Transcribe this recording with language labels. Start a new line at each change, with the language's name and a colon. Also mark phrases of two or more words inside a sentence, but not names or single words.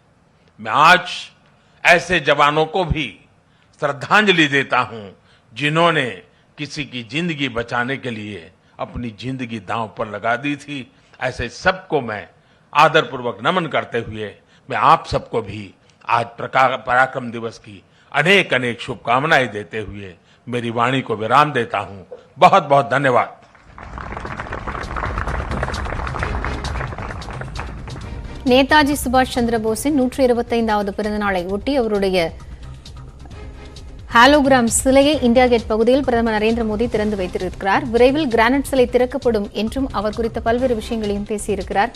Hindi: मैं आज ऐसे जवानों को भी श्रद्धांजलि देता हूं जिन्होंने किसी की जिंदगी बचाने के लिए अपनी जिंदगी दांव पर लगा दी थी। ऐसे सबको मैं आदरपूर्वक नमन करते हुए मैं आप सबको भी आज पराक्रम दिवस की अनेक अनेक शुभकामनाएं देते हुए मेरी वाणी को विराम देता हूं। बहुत बहुत धन्यवाद।
Tamil: நேதாஜி சுபாஷ் சந்திர போஸின் 125வது பிறந்த நாளை ஒட்டி அவருடைய ஹாலோகிராம் சிலையை இந்தியா கேட் பகுதியில் பிரதமர் நரேந்திர மோடி திறந்து வைத்திருக்கிறார். விரைவில் கிரானைட் சிலை திறக்கப்படும் என்றும் அவர் குறித்த பல்வேறு விஷயங்களையும் பேசியிருக்கிறார்.